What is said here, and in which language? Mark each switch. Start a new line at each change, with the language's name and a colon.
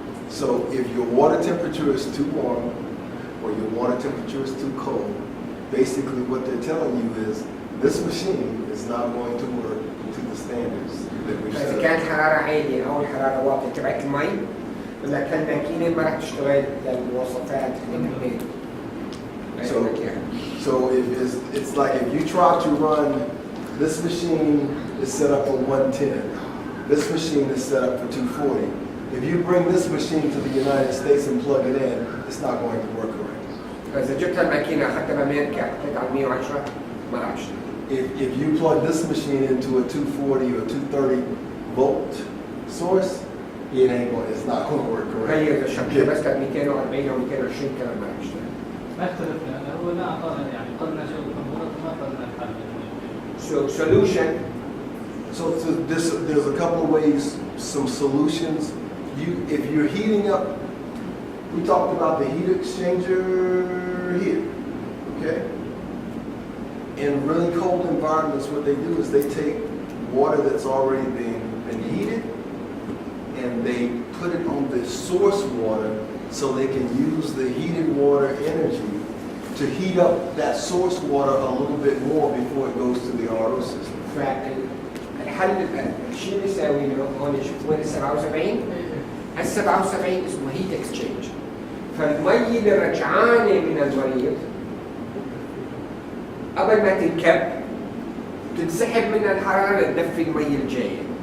English: So if your water temperature is too warm or your water temperature is too cold, basically what they're telling you is this machine is not going to work to the standards that we've
Arabic: إذا
English: set.
Arabic: كانت حرارة عالية أو الحرارة واطية تبعت المي، ولا كان ماكينة ما راح تشتغل للمواصفات اللي نحن
English: So it's like if you try to run, this machine is set up for 110. This machine is set up for 240. If you bring this machine to the United States and plug it in, it's not going to work correctly.
Arabic: فإذا جبت الماكينة أخذتها بأمريكا حطيت على 110 ما راح تشتغل.
English: If you plug this machine into a 240 or 230 volt source, it's not going to work correctly.
Arabic: هي إذا شغلتها بس 240 أو 220 كمان ما راح تشتغل. ما اختلفنا هو لا أعطانا يعني قلنا شغل الكمبيوتر ما قلنا الحل.
English: So solution. So there's a couple of ways, some solutions. If you're heating up, we talked about the heat exchanger here, okay? In really cold environments, what they do is they take water that's already been heated and they put it on the source water so they can use the heated water energy to heat up that source water a little bit more before it goes to the RO system.
Arabic: فالحل الشيء اللي يساويه هون شوف وين ال 77 ال 77 اسمه هيت اكسشينج. فالمي اللي رجعانه من المريض قبل ما تنكب تنسحب من الحراره لتدفي المي الجايه.